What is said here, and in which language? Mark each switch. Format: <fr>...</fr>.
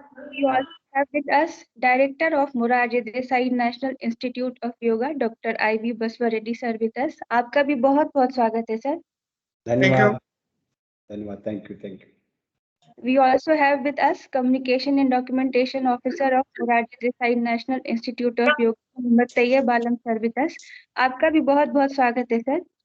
<en>We also have with us Director of Morarji Desai National Institute of Yoga, Dr. I.V. Baswa Reddy sir with us.</en> <hi>आपका भी बहुत बहुत स्वागत है, sir. धन्यवाद. धन्यवाद.</hi> <en>Thank you. We also have with us Communication and Documentation Officer of Morarji Desai National Institute of Yoga, Mohammad Tayyib Alam sir with us.</en> <hi>आपका भी बहुत बहुत स्वागत है, sir.</hi>